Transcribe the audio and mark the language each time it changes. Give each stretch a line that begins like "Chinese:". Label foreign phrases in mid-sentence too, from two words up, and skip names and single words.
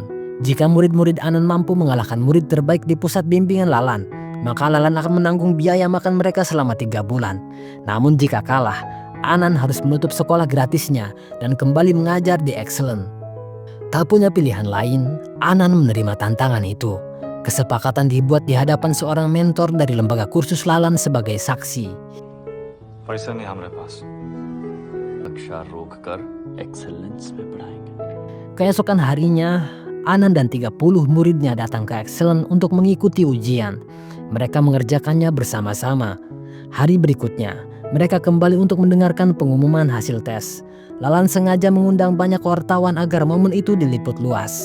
Indonesian: Jika murid-murid Anan mampu mengalahkan murid terbaik di pusat bimbingan Lalan, maka Lalan akan menanggung biaya makan mereka selama 3 bulan. Namun jika kalah, Anan harus menutup sekolah gratisnya dan kembali mengajar di Excellent. Tak punya pilihan lain, Anan menerima tantangan itu. Kesepakatan dibuat di hadapan seorang mentor dari lembaga kursus Lalan sebagai saksi.
Hindi: पैसा नहीं हमारे पास। कक्षा रोक कर एक्सेलेंस में पढ़ाएंगे।
Indonesian: Keesokan harinya, Anan dan 30 muridnya datang ke Excellent untuk mengikuti ujian. Mereka mengerjakannya bersama-sama. Hari berikutnya, mereka kembali untuk mendengarkan pengumuman hasil tes. Lalan sengaja mengundang banyak wartawan agar momen itu diliput luas.